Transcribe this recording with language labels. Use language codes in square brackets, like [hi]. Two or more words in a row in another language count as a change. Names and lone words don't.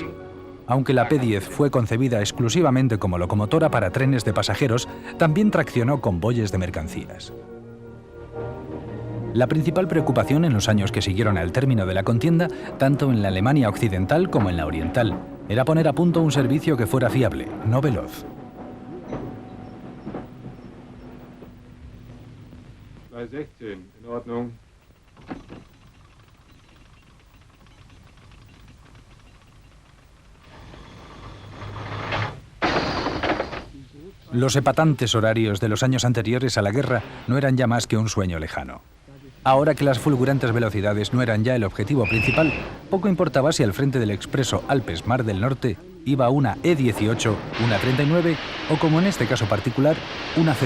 [es] Aunque la P10 fue concebida exclusivamente como locomotora para trenes de pasajeros, también traccionó convoyes de mercancías. La principal preocupación en los años que siguieron al término de la contienda, tanto en la Alemania occidental como en la oriental, era poner a punto un servicio que fuera fiable, no veloz. [de] Gleis 16, in Ordnung. [es] Los epatantes horarios de los años anteriores a la guerra no eran ya más que un sueño lejano. Ahora que las fulgurantes velocidades no eran ya el objetivo principal, poco importaba si al frente del expreso Alpes-Mar del Norte iba una E18, una 39 o, como en este caso particular, una 01.